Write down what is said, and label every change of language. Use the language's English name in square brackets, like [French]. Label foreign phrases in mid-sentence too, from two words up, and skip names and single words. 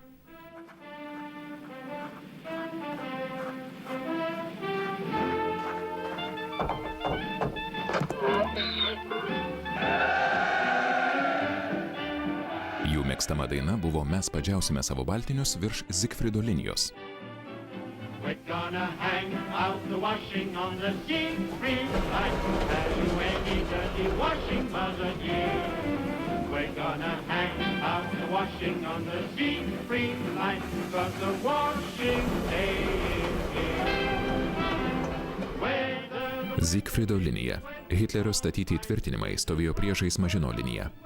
[Lithuanian] Jų mėgstama daina buvo Mes padžiausime savo baltinius virš Zigfrido linijos. [English] We're gonna hang out the washing on the Siegfried line. Have you any dirty washing, Mother dear? We're gonna hang out the washing on the Siegfried line, 'cause the washing day is here. [Lithuanian] Zigfrido linija. Hitlerio statyti įtvirtinimai stovėjo priešais Mažino liniją.